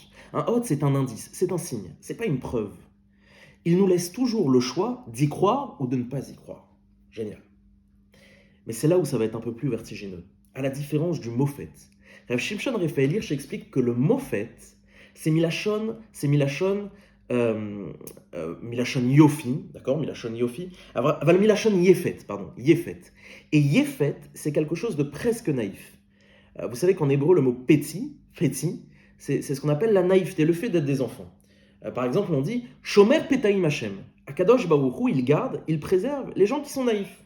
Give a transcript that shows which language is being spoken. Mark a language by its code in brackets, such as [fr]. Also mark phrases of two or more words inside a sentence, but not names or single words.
[fr] Un hot, c'est un indice, c'est un signe, c'est pas une preuve. Il nous laisse toujours le choix d'y croire ou de ne pas y croire. Génial. Mais c'est là où ça va être un peu plus vertigineux. À la différence du mofet. Rav Shimshon Raphaël Hirsch explique que le mofet, c'est [he] מלשון יופי, [fr] d'accord, [he] מלשון יופי, אבל מלשון יפת, [fr] pardon, yefet. Et yefet, c'est quelque chose de presque naïf. Vous savez qu'en hébreu, le mot petit, c'est ce qu'on appelle la naïveté, le fait d'être des enfants. Par exemple, on dit [he] שומר פתאים השם. הקדוש ברוך הוא, [fr] il garde, il préserve les gens qui sont naïfs.